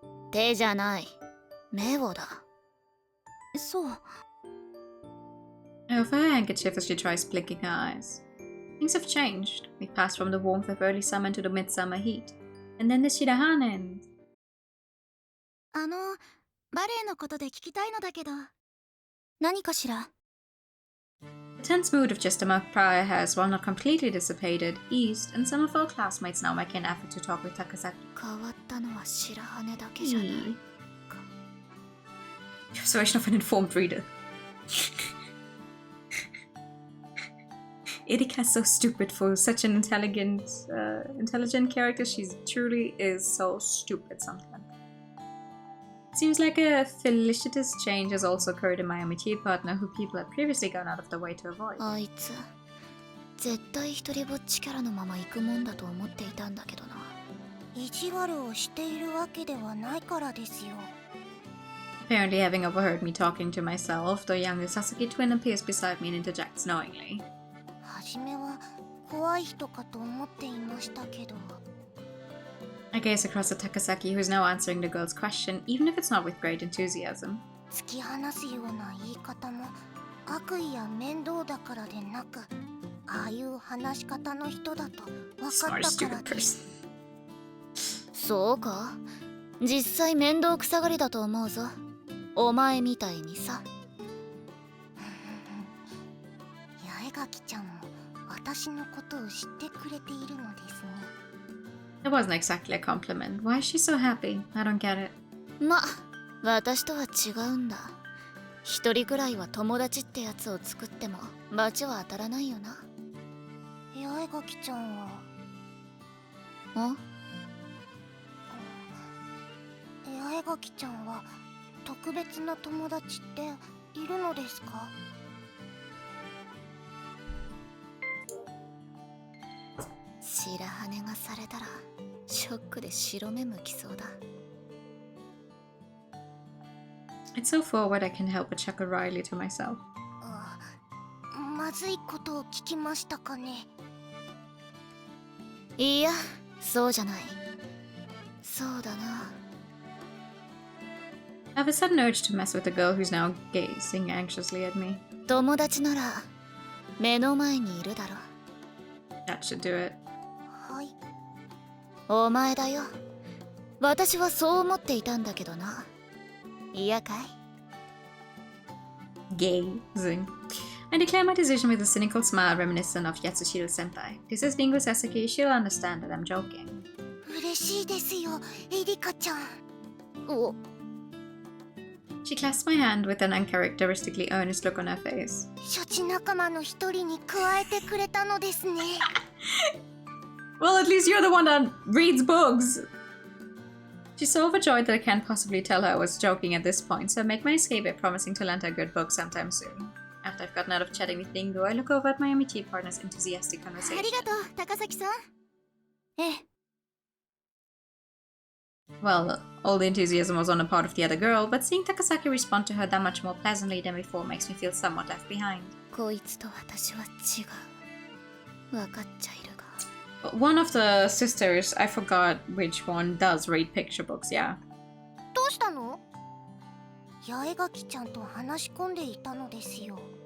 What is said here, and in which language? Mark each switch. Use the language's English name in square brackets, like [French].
[Japanese] 手じゃない。目をだ。そう。 [English] I offer her handkerchief as she tries blinking her eyes. Things have changed. We've passed from the warmth of early summer into the midsummer heat. And then the Shirahanen. [Japanese] バレエのことで聞きたいのだけど。何かしら？ [English] The tense mood of just a month prior has, while not completely dissipated, eased, and some of our classmates now make an effort to talk with Takasaki. [Japanese] 変わったのは白羽だけじゃない。 [English] Observation of an informed reader. Erika's so stupid for such an intelligent character. She truly is so stupid sometimes. Seems like a felicitous change has also occurred in my MIT partner, who people had previously gone out of their way to avoid. [Japanese] あいつ、絶対一人ぼっちキャラのまま行くもんだと思っていたんだけどな。意地悪をしているわけではないからですよ。 [English] Apparently having overheard me talking to myself, the younger Sasaki twin appears beside me and interjects knowingly. [Japanese] はじめは怖い人かと思っていましたけど。 [English] I gaze across at Takasaki, who is now answering the girl's question, even if it's not with great enthusiasm. [Japanese] 突き放すような言い方も悪意や面倒だからでなく、ああいう話し方の人だと分かったからです。そうか？実際面倒くさがりだと思うぞ。お前みたいにさ。八重垣ちゃんも私のことを知ってくれているのですね。 [English] That wasn't exactly a compliment. Why is she so happy? I don't get it. [Japanese] ま、私とは違うんだ。一人くらいは友達ってやつを作っても罰は当たらないよな。八重垣ちゃんは。ん？八重垣ちゃんは特別な友達っているのですか？白羽がされたらショックで白目向きそうだ。 [English] It's so forward I can't help but chuckle wryly to myself. [Japanese] まずいことを聞きましたかね。いや、そうじゃない。そうだな。 [English] I have a sudden urge to mess with the girl who's now gazing anxiously at me. [Japanese] 友達なら目の前にいるだろ。 [English] That should do it. [Japanese] はい。お前だよ。私はそう思っていたんだけどな。嫌かい？ [English] Gazing. I declare my decision with a cynical smile reminiscent of Yatsushiro senpai. This is Ringo Sasaki. She'll understand that I'm joking. [Japanese] 嬉しいですよ、エリカちゃん。お。 [English] She clasps my hand with an uncharacteristically earnest look on her face. [Japanese] 処置仲間の一人に加えてくれたのですね。 [English] Well, at least you're the one that reads books. She's so overjoyed that I can't possibly tell her I was joking at this point, so I make my escape by promising to lend her a good book sometime soon. After I've gotten out of chatting with Ringo, I look over at my MIT partner's enthusiastic あ conversation. [Japanese] りがとう、高崎さん。ええ。 [English] Well, all the enthusiasm was on the part of the other girl, but seeing Takasaki respond to her that much more pleasantly than before makes me feel somewhat left behind. [Japanese] こいつと私は違う。わかっちゃいるが。 [English] But one of the sisters, I forgot which one, does read picture books, yeah. [Japanese] どうしたの？八重垣ちゃんと話し込んでいたのですよ。